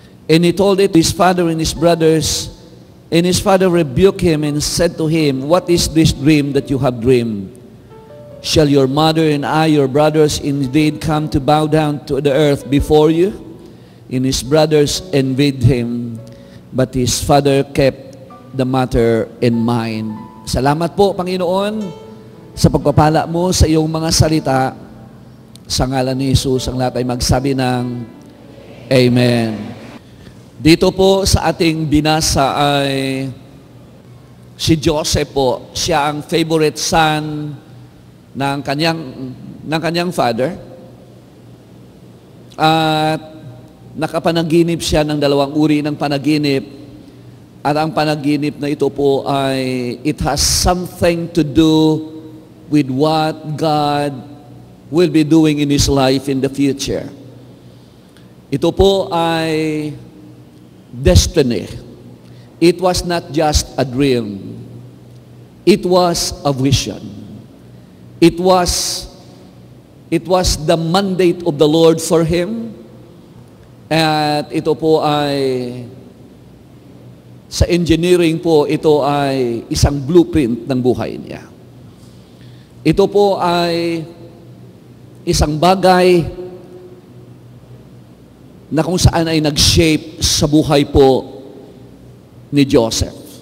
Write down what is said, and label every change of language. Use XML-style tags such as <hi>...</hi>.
<en>And he told it to his father and his brothers, and his father rebuked him and said to him, "What is this dream that you have dreamed? Shall your mother and I, your brothers, indeed come to bow down to the earth before you?" And his brothers envied him, but his father kept the matter in mind.</en> <tl>Salamat po, Panginoon, sa pagpapala mo sa iyong mga salita. Sa ngalan ni Jesus, ang lahat ay magsabi ng Amen. Dito po sa ating binasa ay si Joseph po. Siya ang</tl> <en>favorite son</en> <tl>ng kanyang father. At nakapanaginip siya ng dalawang uri ng panaginip, at ang panaginip na ito po ay</tl> <en>it has something to do with what God will be doing in his life in the future.</en> <tl>Ito po ay destiny.</tl> <en>It was not just a dream. It was a vision. It was the mandate of the Lord for him.</en> <tl>At ito po ay, sa engineering po, ito ay isang blueprint ng buhay niya. Ito po ay isang bagay na kung saan ay nag-shape sa buhay po ni Joseph.</tl>